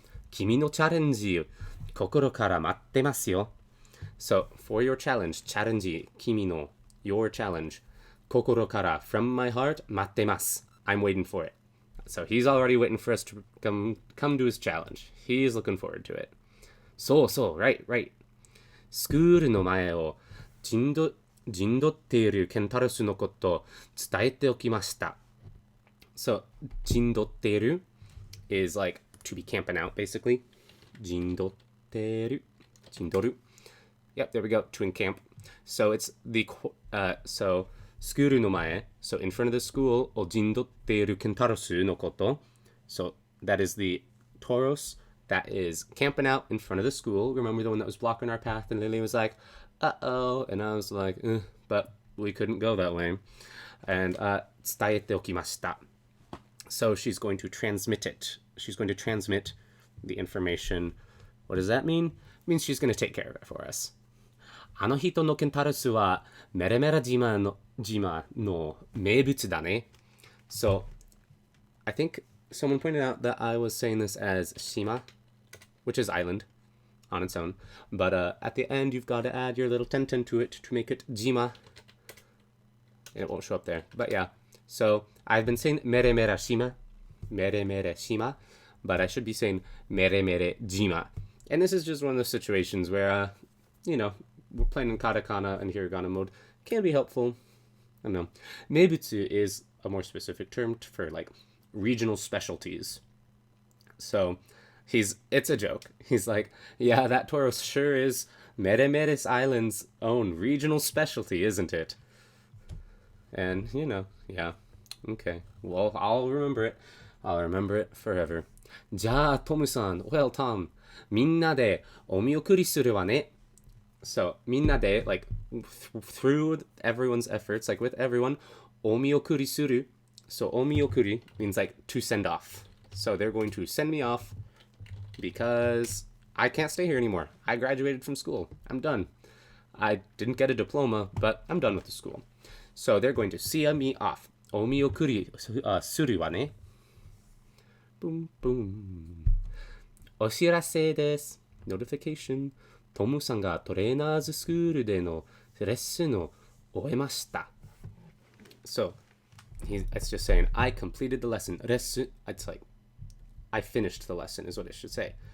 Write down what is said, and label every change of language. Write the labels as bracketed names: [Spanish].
[Japanese] 君のチャレンジ、心から待ってますよ. [English] So, for your challenge, [Japanese] チャレンジ、君の, [English] your challenge, [Japanese] 心から [English] from my heart, [Japanese] 待ってます. [English] I'm waiting for it. So he's already waiting for us to come to his challenge. He's looking forward to it. So, right. [Japanese] スクールの前を陣取っているケンタロスのこと伝えておきました. [English] So, [Japanese] 陣取っている [English] is like to be camping out, basically. [Japanese] 陣取っている.陣取る. [English] Yep, there we go. To encamp. So it's the so [Japanese] スクールの前, [English] so in front of the school [Japanese] を陣取っているケンタロスのこと. [English] So that is the Tauros that is camping out in front of the school. Remember the one that was blocking our path? And Lily was like, uh-oh. And I was like, but we couldn't go that way. [Japanese] And 伝えておきました. [English] So she's going to transmit it. She's going to transmit the information. What does that mean? It means she's going to take care of it for us. [Japanese] あの人のケンタロスはメレメラ島の名物だね. [English] So, I think someone pointed out that I was saying this as Shima, which is island on its own. But at the end, you've got to add your little tenten to it to make it Jima. It won't show up there. But yeah. So, I've been saying mere mere shima, but I should be saying mere mere jima. And this is just one of those situations where, we're playing in katakana and hiragana mode. Can be helpful. I don't know. Meibutsu is a more specific term for like regional specialties. So it's a joke. He's like, yeah, that Tauros sure is Meremeres Island's own regional specialty, isn't it? And, yeah. Okay. Well, I'll remember it. I'll remember it forever. [Japanese] じゃあ、トムさん、 [English] well, Tom, [Japanese] みんなでお見送りするわね. [English] So, [Japanese] みんなで, [English] like, through everyone's efforts, like with everyone, [Japanese] お見送りする. [English] So, [Japanese] お見送り [English] means like to send off. So, they're going to send me off because I can't stay here anymore. I graduated from school. I'm done. I didn't get a diploma, but I'm done with the school. So, they're going to see me off. [Japanese] お見送りするわね. [English] Boom, boom. [Japanese] お知らせです. [English] Notification. [Japanese] トムさんがトレーナーズスクールでのレッスンを終えました. [English] So, it's just saying, I completed the lesson. レッスン, it's like, I finished the lesson is what it should say.